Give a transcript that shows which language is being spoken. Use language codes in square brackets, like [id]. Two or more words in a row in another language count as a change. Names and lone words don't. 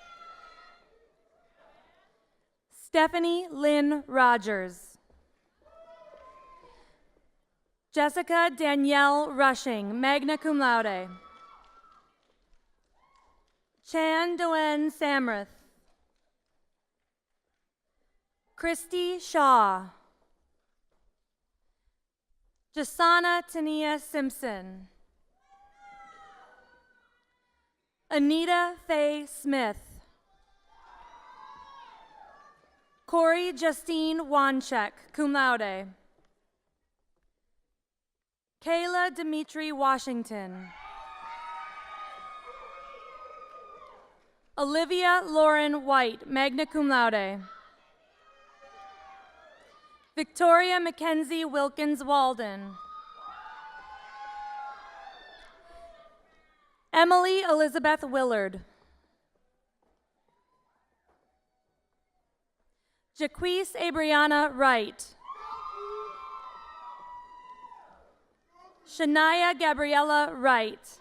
[en] Stephanie Lynn Rogers. Jessica Danielle Rushing, [la] magna cum laude. [en] Chan Doen Samrath. Christy Shaw. Jasana Tania Simpson. Anita Faye Smith. [la] Corey Justine Wanchek, cum laude. [en] Kayla Dimitri Washington. Olivia Lauren White, [la] magna cum laude. [en] Victoria Mackenzie Wilkins Walden. Emily Elizabeth Willard. Jaquise Abriana Wright. Shania Gabriella Wright.